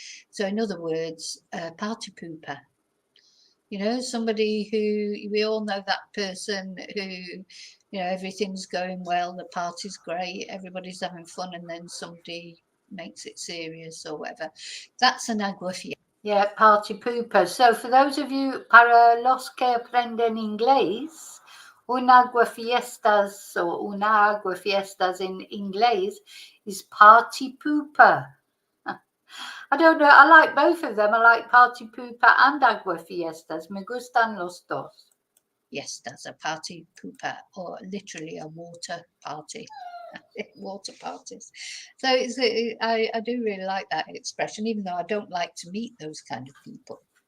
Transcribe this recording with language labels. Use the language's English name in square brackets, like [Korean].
[English] So in other words, party pooper. You know, somebody who, we all know that person who, you know, everything's going well, the party's great, everybody's having fun, and then somebody makes it serious or whatever. That's an aguafiesta. Yeah, party pooper. So for those of you, [Spanish] para los que aprenden inglés, [English] un aguafiestas or una aguafiestas in inglés is party pooper. I don't know. I like both of them. I like party pooper and aguafiestas. [Spanish] Me gustan los dos. [English] Yes, that's a party pooper, or literally a water party. Water parties. So I do really like that expression, even though I don't like to meet those kind of people.